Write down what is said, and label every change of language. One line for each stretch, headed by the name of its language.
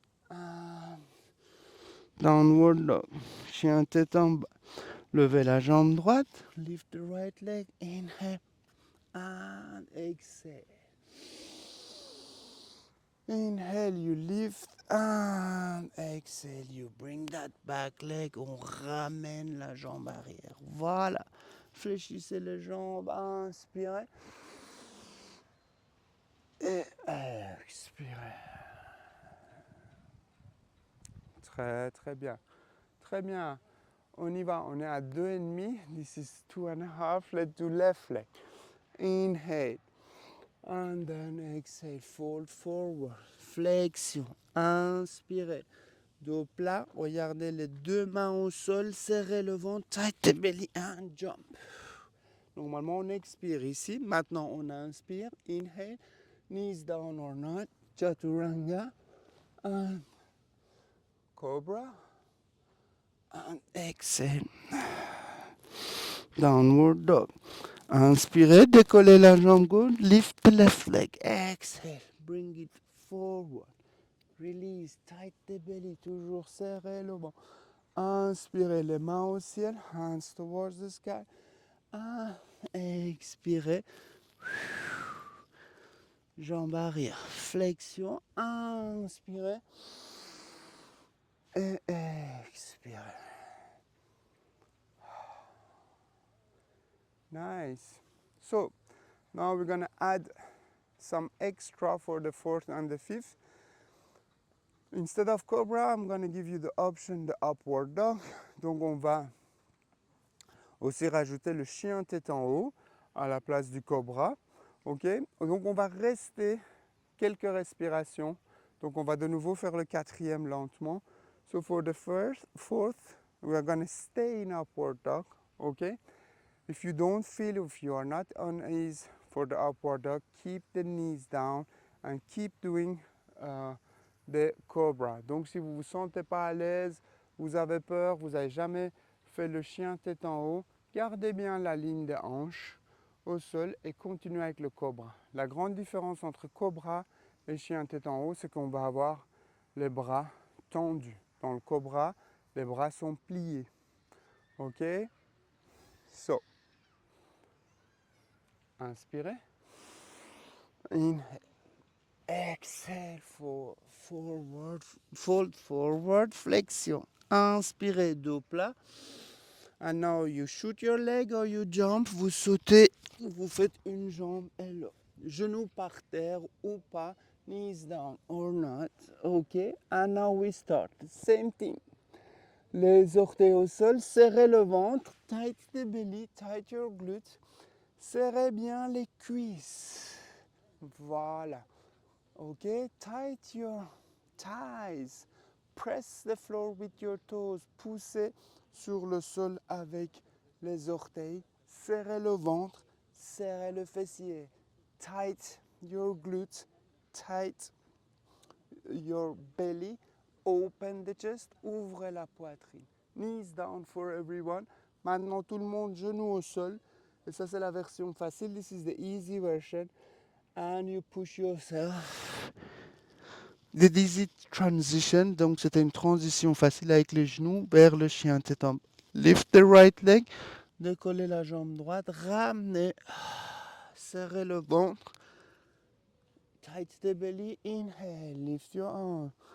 English: And downward dog.
French: Chien tête en bas. Levez la jambe droite.
English: Lift the right leg. Inhale. And exhale. Inhale, you lift. And exhale, you bring that back leg.
French: On ramène la jambe arrière. Voilà. Fléchissez les jambes. Inspirez. Et expirez. Très, très bien. Très bien. On y va. On est à 2,5.
English: This is 2.5. Let's do left leg. Inhale. And then exhale. Fold forward. Flexion.
French: Inspirez. Dos plat. Regardez les deux mains au sol. Serrez le ventre.
English: Tight the belly and jump.
French: Normalement, on expire ici. Maintenant, on inspire.
English: Inhale. Knees down or not. Chaturanga. And cobra. And exhale. Downward dog.
French: Inspirez, décollez la jambe gauche,
English: lift the left leg. Exhale, bring it forward. Release, tight the belly,
French: toujours serré le ventre. Inspirez, les mains au ciel,
English: hands towards the sky.
French: Expirez. Jambe arrière, flexion. Inspirez. Et expirez.
English: Nice. So now we're gonna add some extra for the fourth and the fifth. Instead of cobra, I'm gonna give you the option, the upward dog.
French: Donc on va aussi rajouter le chien tête en haut à la place du cobra. Ok? Donc on va rester quelques respirations. Donc on va de nouveau faire le quatrième lentement.
English: So for the fourth, we are gonna stay in upward dog. Okay? If you don't feel, if you are not on ease for the upward dog, keep the knees down and keep doing the cobra.
French: Donc si vous ne vous sentez pas à l'aise, vous avez peur, vous n'avez jamais fait le chien tête en haut, gardez bien la ligne des hanches au sol et continuez avec le cobra. La grande différence entre cobra et chien tête en haut, c'est qu'on va avoir les bras tendus. Dans le cobra, les bras sont pliés.
English: Ok? So,
French: inspirez.
English: Inhale. Exhale, forward, fold forward, flexion.
French: Inspirez, dos plat.
English: And now you shoot your leg or you jump.
French: Vous sautez, vous faites une jambe et l'autre. Genoux par terre ou pas.
English: Knees down or not.
French: Ok.
English: And now we start. Same thing.
French: Les orteils au sol, serrez le ventre.
English: Tight the belly, tight your glutes.
French: Serrez bien les cuisses.
English: Voilà. Okay, tight your thighs. Press the floor with your toes.
French: Poussez sur le sol avec les orteils. Serrez le ventre, serrez le fessier.
English: Tight your glutes, tight your belly. Open the chest,
French: ouvrez la poitrine.
English: Knees down for everyone.
French: Maintenant tout le monde, genoux au sol. Et ça c'est la version facile.
English: This is the easy version. And you push yourself. The easy transition,
French: donc c'était une transition facile avec les genoux vers le chien tête en bas.
English: Lift the right leg,
French: décollez la jambe droite, ramenez, serrez le ventre.
English: Tight the belly, inhale, lift your arm.